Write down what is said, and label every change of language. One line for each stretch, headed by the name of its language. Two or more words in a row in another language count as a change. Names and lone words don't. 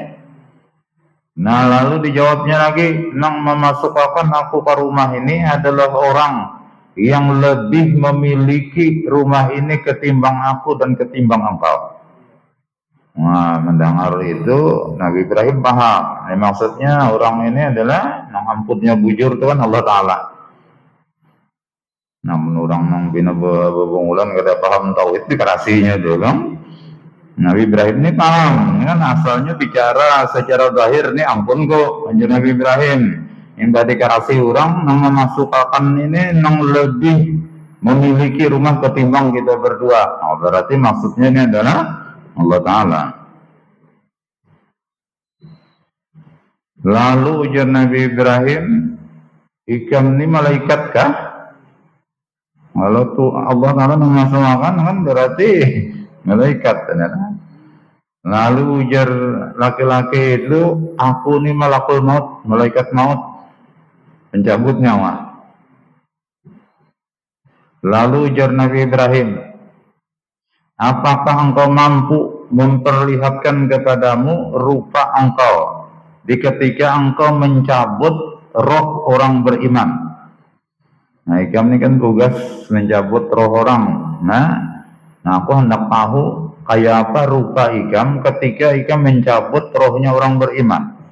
Indonesian: Nah, lalu dijawabnya lagi, yang memasukkan aku ke rumah ini adalah orang yang lebih memiliki rumah ini ketimbang aku dan ketimbang engkau. Nah, mendengar itu Nabi Ibrahim paham.
Banjar: Maksudnya orang ini adalah yang ampunnya bujur itu kan Allah Ta'ala. Namun orang yang bina bebungulan kada paham tauhid dikarasinya itu kan. Nabi Ibrahim ini paham, kan asalnya bicara secara zahir ini ampun kok, anjur Nabi Ibrahim. Yang tadi karasi orang yang memasukkan ini yang lebih memiliki rumah ketimbang kita berdua.
Indonesian: Oh, berarti maksudnya ini adalah Allah Ta'ala.
Banjar: Lalu ujar Nabi Ibrahim, ikam ini malaikat kah?
Indonesian: Kalau tuh Allah Ta'ala memasukkan kan berarti malaikat ternyata.
Banjar: Lalu ujar laki-laki itu, aku ini
Arabic: malakul maut,
Banjar: malaikat maut, pencabut nyawa. Lalu ujar Nabi Ibrahim,
Indonesian: apakah engkau mampu memperlihatkan kepadamu rupa engkau di ketika engkau mencabut roh orang beriman?
Banjar: Nah, ikam ini kan tugas mencabut roh orang. Nah aku hendak tahu kayak apa rupa ikam ketika ikam mencabut rohnya orang beriman.